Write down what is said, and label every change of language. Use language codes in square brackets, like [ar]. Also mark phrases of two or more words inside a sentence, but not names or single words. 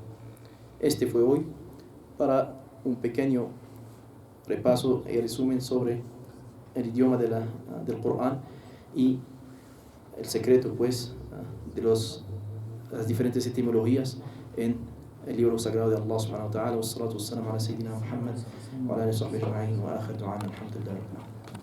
[es] Este fue hoy para un pequeño repaso y resumen sobre el idioma del Corán y el secreto de las diferentes etimologías en el libro sagrado de [ar] الله سبحانه وتعالى. والصلاة والسلام على سيدنا محمد وعلى آله وصحبه أجمعين وآخر دعوانا الحمد لله.